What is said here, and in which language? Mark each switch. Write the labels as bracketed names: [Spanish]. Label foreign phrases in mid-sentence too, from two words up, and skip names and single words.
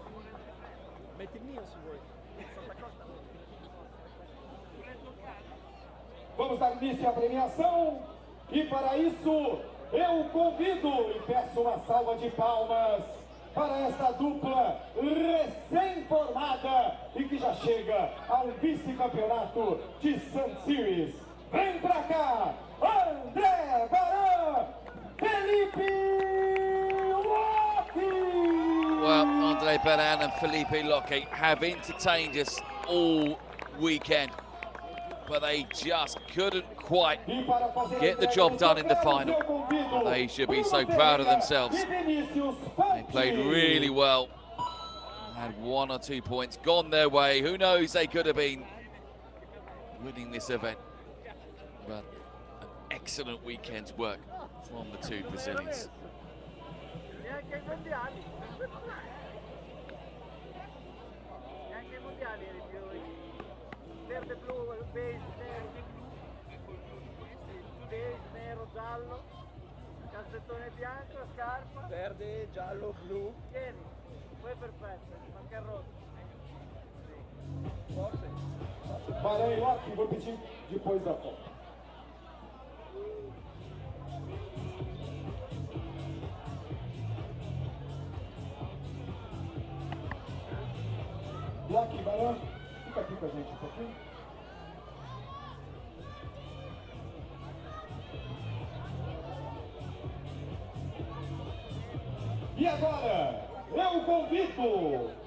[Portuguese] Vamos dar início à premiação e para isso eu convido e peço uma salva de palmas para esta dupla recém-formada e que já chega ao vice-campeonato de Sun Series. Vem pra cá, André Baran, Felipe Locke! [English] Well, Andre Baran and Felipe Locke have entertained us all weekend, but they just couldn't quite get the job done in the final. Well, they should be so proud of themselves. They played really well, had 1 or 2 points gone their way. Who knows, they could have been winning this event. But an excellent weekend's work from the two Brazilians. [Italian] Verde, blu, beige, nero, giallo, calzettone bianco, scarpa. Verde, giallo, blu. Tieni, poi perfetto, manca il rosso. Forse. Baran e Locke, [Portuguese] vou pedir depois da foto. Locke e Baran, fica aqui com a gente um pouquinho. E agora, eu convido